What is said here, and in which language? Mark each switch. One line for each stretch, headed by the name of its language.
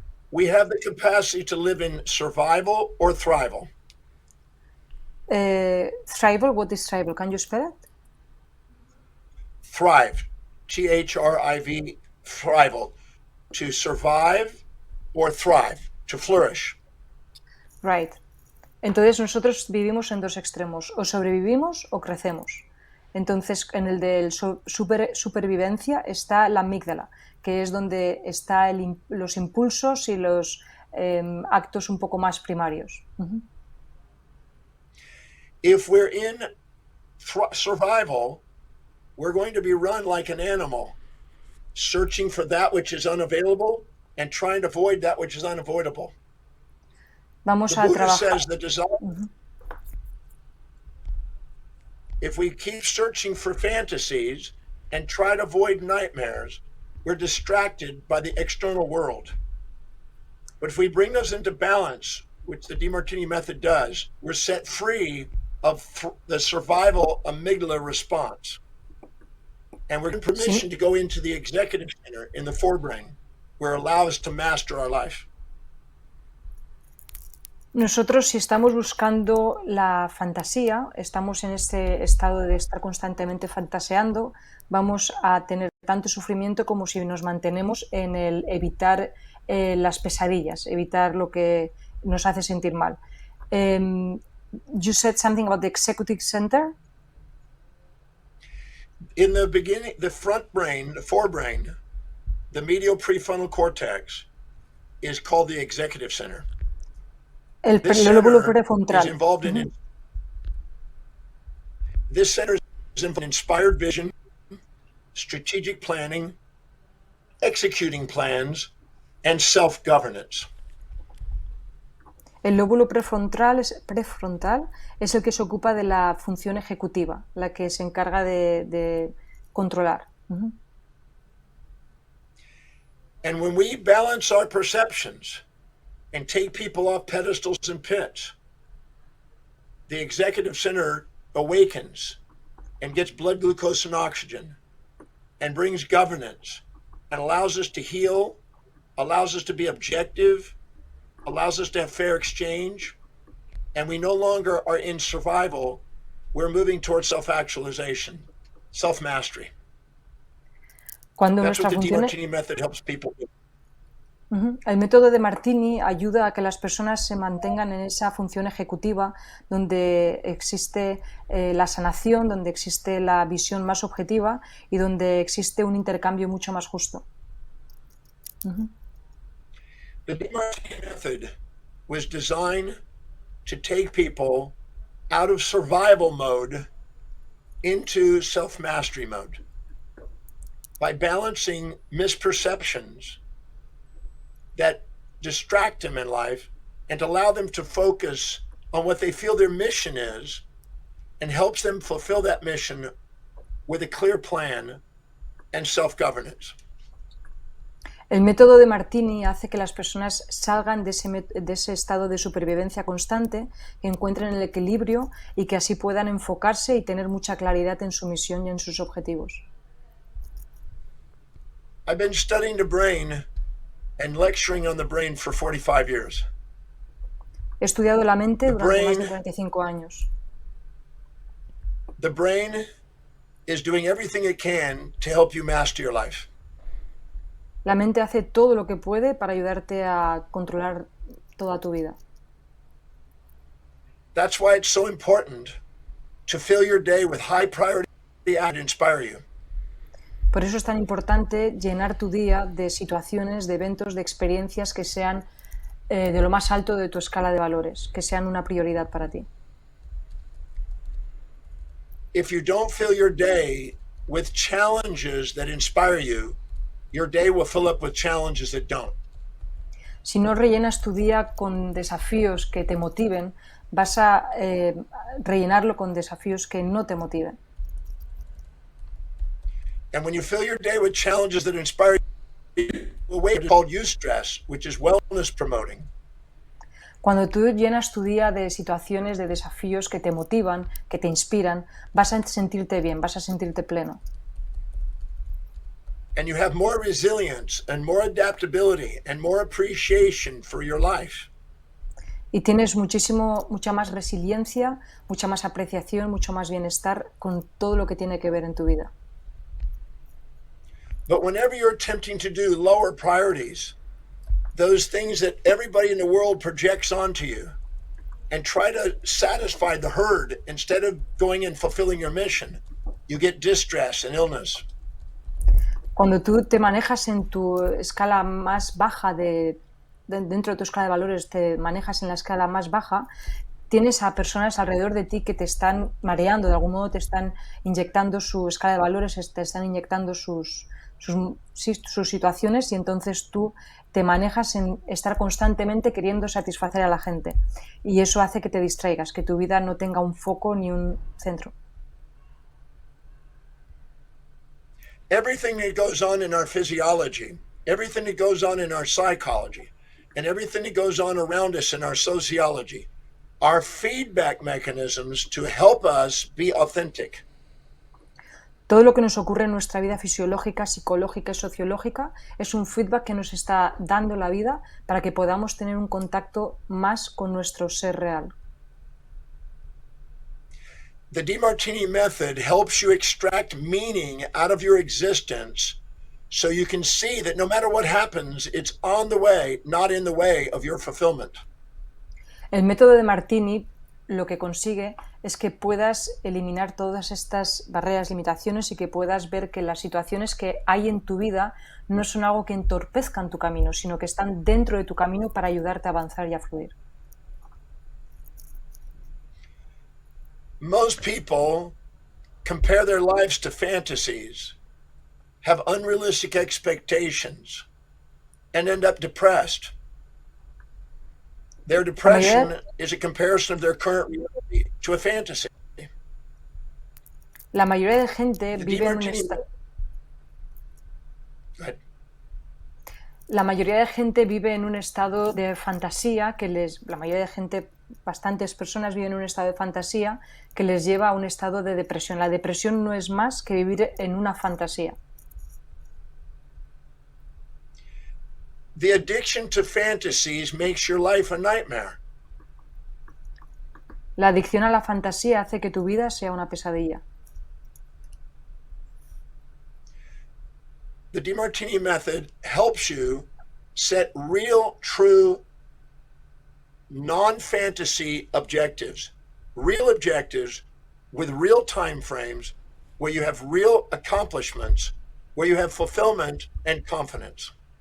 English: We have the capacity to live in survival or thrival. Thrival, what is thrival? Can you spell it? Thrive, Thriv, thrival, to survive or thrive, to flourish. Right.
Spanish: Entonces nosotros vivimos en dos extremos, o sobrevivimos o crecemos. Entonces en el de supervivencia está la amígdala, que es donde están los impulsos y los actos un poco más primarios. Uh-huh.
English: If we're in survival, we're going to be run like an animal, searching for that which is unavailable and trying to avoid that which is unavoidable.
Spanish: Vamos
English: the a Buddha
Spanish: trabajar.
English: says the desire. Uh-huh. If we keep searching for fantasies and try to avoid nightmares, we're distracted by the external world. But if we bring those into balance, which the D Martini Method does, we're set free of the survival amygdala response. And we're given permission to go into the executive center in the forebrain, where it allows us to master our life.
Spanish: Nosotros, si estamos buscando la fantasía, estamos en este estado de estar constantemente fantaseando, vamos a tener tanto sufrimiento como si nos mantenemos en el evitar las pesadillas, evitar lo que nos hace sentir mal.
English: You said something about the executive center? In the beginning, the front brain, the forebrain, the medial prefrontal cortex is called the executive center.
Spanish: El lóbulo prefrontal. Uh-huh.
English: This center is involved in inspired vision, strategic planning, executing plans, and self-governance.
Spanish: El lóbulo prefrontal es el que se ocupa de la función ejecutiva, la que se encarga de controlar. Uh-huh.
English: And when we balance our perceptions and take people off pedestals and pits, the executive center awakens and gets blood glucose and oxygen and brings governance and allows us to heal, allows us to be objective, allows us to have fair exchange, and we no longer are in survival. We're moving towards self-actualization, self-mastery.
Spanish: Cuando
English: That's what the
Spanish: nuestra
English: D Martini Method helps people do. Uh-huh.
Spanish: El método de Martini ayuda a que las personas se mantengan en esa función ejecutiva donde existe la sanación, donde existe la visión más objetiva y donde existe un intercambio mucho más justo. Uh-huh.
English: The D Martini Method was designed to take people out of survival mode into self-mastery mode by balancing misperceptions that distract them in life and allow them to focus on what they feel their mission is and helps them fulfill that mission with a clear plan and self-governance.
Spanish: El método de Martini hace que las personas salgan de ese estado de supervivencia constante, que encuentren el equilibrio y que así puedan enfocarse y tener mucha claridad en su misión y en sus objetivos.
English: I've been studying the brain and lecturing on the brain for 45 years.
Spanish: He estudiado la mente durante más de 45 años.
English: The brain is doing everything it can to help you master your life.
Spanish: La mente hace todo lo que puede para ayudarte a controlar toda tu vida.
English: That's why it's so important to fill your day with high priority acts that inspire you.
Spanish: Por eso es tan importante llenar tu día de situaciones, de eventos, de experiencias que sean de lo más alto de tu escala de valores, que sean una prioridad para ti.
English: if you don't fill your day with challenges that inspire you, your day will fill up with challenges that don't.
Spanish: Si no rellenas tu día con desafíos que te motiven, vas a rellenarlo con desafíos que no te motiven.
English: And when you fill your day with challenges that inspire you, a way called eustress, which is wellness promoting.
Spanish: Cuando tú llenas tu día de situaciones, de desafíos que te motivan, que te inspiran, vas a sentirte bien, vas a sentirte pleno.
English: And you have more resilience and more adaptability and more appreciation for your life.
Spanish: Y tienes mucha más resiliencia, mucha más apreciación, mucho más bienestar con todo lo que tiene que ver en tu vida.
English: But whenever you're attempting to do lower priorities, those things that everybody in the world projects onto you, and try to satisfy the herd instead of going and fulfilling your mission, you get distress and illness.
Spanish: Cuando tú te manejas en tu escala más baja dentro de tu escala de valores, te manejas en la escala más baja, tienes a personas alrededor de ti que te están mareando, de algún modo te están inyectando su escala de valores, te están inyectando sus situaciones, y entonces tú te manejas en estar constantemente queriendo satisfacer a la gente, y eso hace que te distraigas, que tu vida no tenga un foco ni un centro.
English: Everything that goes on in our physiology, everything that goes on in our psychology, and everything that goes on around us in our sociology are feedback mechanisms to help us be authentic.
Spanish: Todo lo que nos ocurre en nuestra vida fisiológica, psicológica y sociológica es un feedback que nos está dando la vida para que podamos tener un contacto más con nuestro ser real.
English: The D Martini Method helps you extract meaning out of your existence so you can see that no matter what happens, it's on the way, not in the way of your fulfillment.
Spanish: El método de Martini lo que consigue es que puedas eliminar todas estas barreras, limitaciones, y que puedas ver que las situaciones que hay en tu vida no son algo que entorpezcan tu camino, sino que están dentro de tu camino para ayudarte a avanzar y a fluir.
English: Most people compare their lives to fantasies, have unrealistic expectations, and end up depressed. Their depression is a comparison of their current reality to a fantasy.
Spanish: La mayoría de gente vive en un estado... La mayoría de gente vive en un estado de fantasía la mayoría de gente, bastantes personas viven en un estado de fantasía que les lleva a un estado de depresión. La depresión no es más que vivir en una fantasía.
English: The addiction to fantasies makes your life a nightmare.
Spanish: La adicción a la fantasía hace que tu vida sea una pesadilla.
English: The D Martini Method helps you set real, true, non-fantasy objectives with real time frames, where you have real accomplishments, where you have fulfillment and confidence.